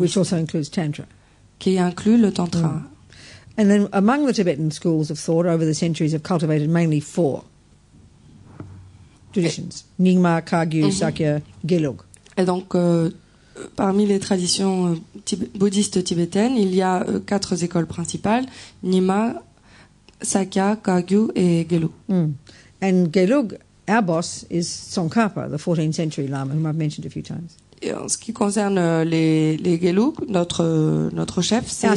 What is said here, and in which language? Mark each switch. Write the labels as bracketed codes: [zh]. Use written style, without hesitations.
[en] Which also includes Tantra. [fr] Qui inclut le Tantra. [en] And then among the Tibetan schools of thought over the centuries have cultivated mainly 4 traditions. Nyingma, Kagyu, Sakya, Gelug. [fr] Et donc, parmi les traditions bouddhistes tibétaines, il y a 4 écoles principales. Nyingma, Sakya, Kagyu et Gelug. [en] And Gelug, our boss, is Tsongkhapa, the 14th century Lama, whom I've mentioned a few times. [fr] Et en ce qui concerne les Gelug, notre chef, c'est